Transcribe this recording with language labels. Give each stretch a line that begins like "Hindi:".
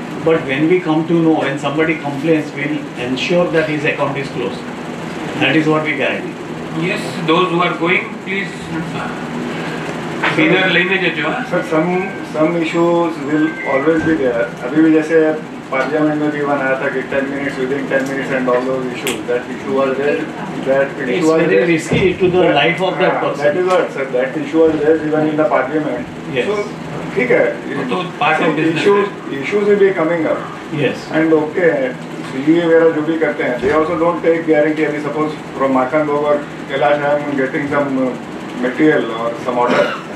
English: But when we come to know, when somebody complains, we'll ensure that his account is closed. That is what we guarantee. Yes, those who are going, please
Hindi: इधर लेने जाओ.
English: Sir, some issues will always be there.
Hindi: अभी भी जैसे parliament में भी one आया था कि
English: 10 minutes within 10 minutes and all those issues. That issue was there. That issue It's was very there. risky to the life of that person. That is what, sir. That issue was there even in the parliament. Yes.
Hindi: So, ठीक है.
English: तो part of business Issues will be coming up. Yes. And okay, Swiggy
Hindi: वगैरह जो भी करते हैं,
English: they also don't take guarantee. अभी suppose from Makan Bhog or Kailash I am getting some material or some order.